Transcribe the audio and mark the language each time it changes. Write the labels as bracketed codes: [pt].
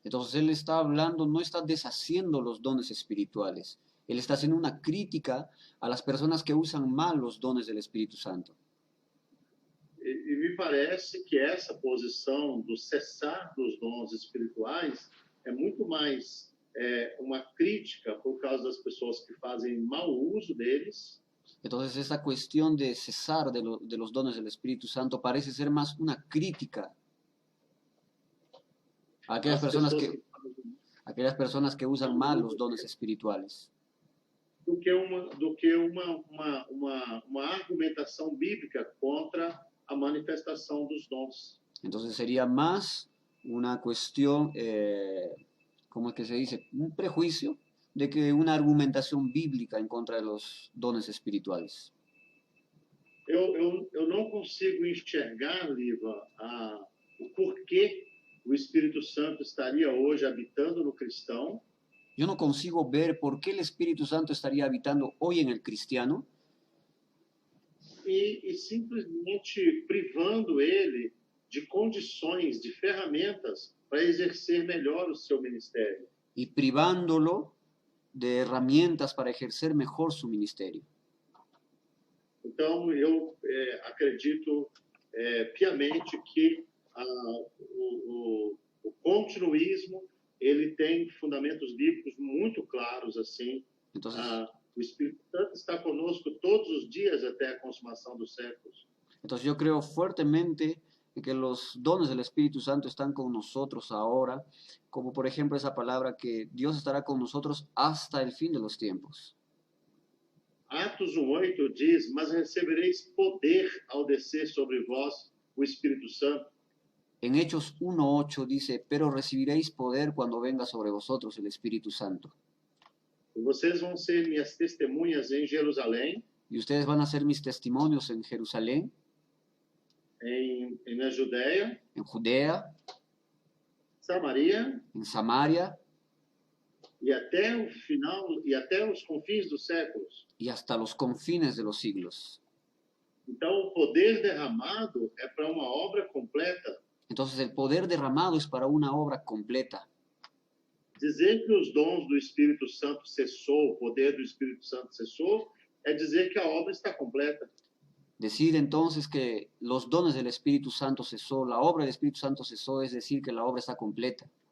[es] Entonces él está hablando, no está deshaciendo los dones espirituales, él está haciendo una crítica a las personas que usan mal los dones del Espíritu Santo. [pt] E me parece que essa posição do cessar dos dons espirituais é muito mais uma crítica por causa das pessoas que fazem mau uso deles. [es] Entonces esa cuestión de cesar de los dones del Espíritu Santo parece ser más una crítica a aquellas personas que usan mal los dones espirituales. [pt] Do que uma argumentação bíblica contra a manifestação dos dons. [es] Entonces sería más una cuestión, ¿cómo es que se dice? Un prejuicio de que una argumentación bíblica en contra de los dones espirituales. [pt] Eu não consigo enxergar, Liva, o porquê o Espírito Santo estaria hoje habitando no cristão. [es] Yo no consigo ver por qué el Espíritu Santo estaría habitando hoy en el cristiano. [pt] E simplesmente privando ele de condições, de ferramentas para exercer melhor o seu ministério. [es] Y privándolo de herramientas para ejercer mejor su ministerio. [pt] Então, eu acredito piamente que o continuismo ele tem fundamentos bíblicos muito claros assim. [es] Entonces, [pt] O Espírito Santo está conosco todos os dias até a consumação dos séculos. [es] Entonces yo creo fuertemente en que los dones del Espíritu Santo están con nosotros ahora, como por ejemplo esa palabra que Dios estará con nosotros hasta el fin de los tiempos. [pt] Atos 1:8 diz: mas recebereis poder ao descer sobre vós o Espírito Santo. [es] En Hechos 1:8 dice, pero recibiréis poder cuando venga sobre vosotros el Espíritu Santo. [pt] E vocês vão ser minhas testemunhas em Jerusalém, [es] Y ustedes van a ser mis testimonios en Jerusalén, [pt] na Judéia, [es] en Judea, [pt] Samaria [es] en Samaria [pt] e até o final e até os confins dos séculos. [es] y hasta los confines de los siglos. [pt] Então, o poder derramado é para uma obra completa. [es] Entonces el poder derramado es para una obra completa. [pt] Dizer que os dons do Espírito Santo cessou, o poder do Espírito Santo cessou, é dizer que a obra está completa. [es] Decir entonces que los dones del Espíritu Santo cesó, la obra del Espíritu Santo cesó, es decir que la obra está completa.